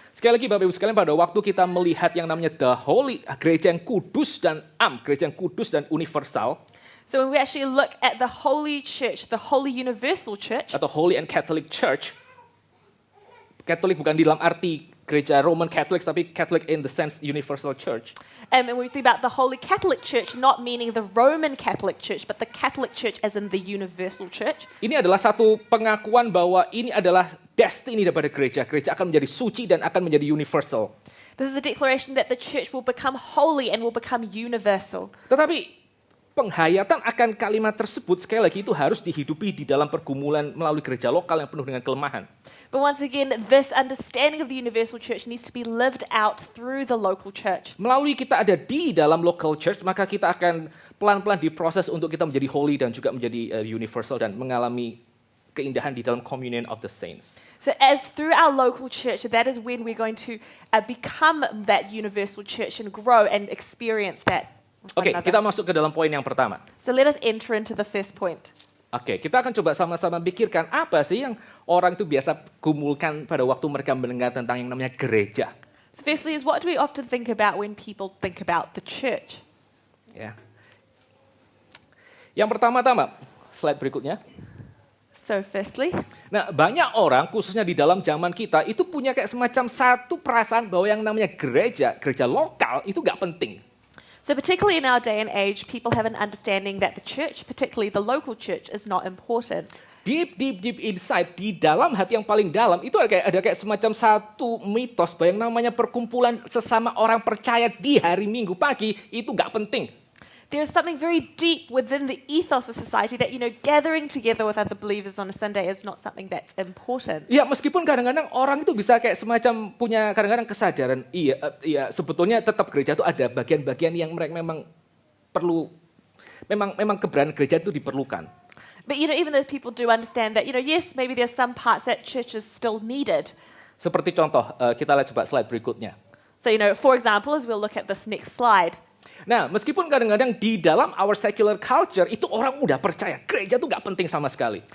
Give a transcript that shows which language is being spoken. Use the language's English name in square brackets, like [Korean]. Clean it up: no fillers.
[Indonesian] Sekali lagi Bapak Ibu sekalian, pada waktu kita melihat yang namanya the holy, gereja yang kudus dan gereja yang kudus dan universal, [English] So when we actually look at the holy church, the holy universal church, [Indonesian] atau Holy and Catholic Church, Katolik bukan di dalam arti gereja Roman Catholic, tapi [English] Catholic in the sense universal church. and when we think about the holy Catholic church, not meaning the Roman Catholic church, but the Catholic church as in the universal church, [Indonesian] Ini adalah satu pengakuan bahwa ini adalah destiny daripada gereja. Gereja akan menjadi suci dan akan menjadi universal. [English] this is a declaration that the church will become holy and will become universal. [Indonesian] Tetapi penghayatan akan kalimat tersebut sekali lagi itu harus dihidupi di dalam pergumulan melalui gereja lokal yang penuh dengan kelemahan. [English] But once again, this understanding of the universal church needs to be lived out through the local church. [Indonesian] Melalui kita ada di dalam local church, maka kita akan pelan-pelan diproses untuk kita menjadi holy dan juga menjadi universal dan mengalami keindahan di dalam communion of the saints. [English] So as through our local church, that is when we're going to become that universal church and grow and experience that. with one [Indonesian] Oke, [English] another. [Indonesian] kita masuk ke dalam poin yang pertama. [English] So let us enter into the first point. [Indonesian] Oke, kita akan coba sama-sama pikirkan apa sih yang orang itu biasa gumulkan pada waktu mereka mendengar tentang yang namanya gereja. [English] So firstly is, what do we often think about when people think about the church? [Indonesian] Ya. Yang pertama-tama, slide berikutnya. [English] So firstly, [Indonesian] Nah, banyak orang khususnya di dalam zaman kita itu punya kayak semacam satu perasaan bahwa yang namanya gereja lokal itu nggak penting. [English] so particularly in our day and age, people have an understanding that the church, particularly the local church, is not important. Deep inside, [Indonesian] di dalam hati yang paling dalam itu ada kayak semacam satu mitos bahwa yang namanya perkumpulan sesama orang percaya di hari Minggu pagi itu nggak penting. [English] There is something very deep within the ethos of society that, gathering together with other believers on a Sunday is not something that's important. [Indonesian] Ya, meskipun kadang-kadang orang itu bisa kayak semacam punya kadang-kadang kesadaran, iya sebetulnya tetap gereja itu ada bagian-bagian yang mereka memang perlu, memang keberadaan gereja itu diperlukan. [English] But, even though people do understand that, yes, maybe there's some parts that church is still needed. [Indonesian] Seperti contoh, kita lihat coba slide berikutnya. [English] So, for example, as we'll look at this next slide, [Indonesian] Nah, meskipun kadang-kadang di dalam [English] our secular culture [Indonesian] itu orang udah percaya gereja itu nggak penting sama sekali.